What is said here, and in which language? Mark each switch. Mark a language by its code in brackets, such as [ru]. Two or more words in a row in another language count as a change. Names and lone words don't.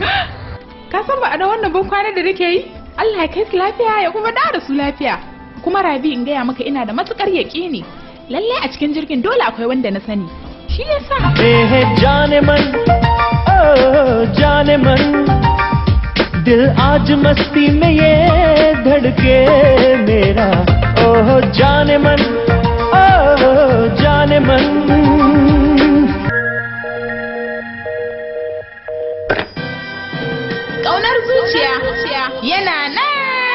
[ha] Ka san ba a da wannan ban kwana da nake yi? Allah ya kai su lafiya ya kuma da su lafiya. Kuma Rabi in gaya maka ina da matukar yaƙini. Lalle a cikin jirgin dole akwai wanda na sani. Shi yasa. [hi] जाने मन ओ जाने मन दिल आज मस्ती में ये धड़के मेरा ओ जाने मन ओ जाने मन [ha] Ƙaunar zuciya yana nan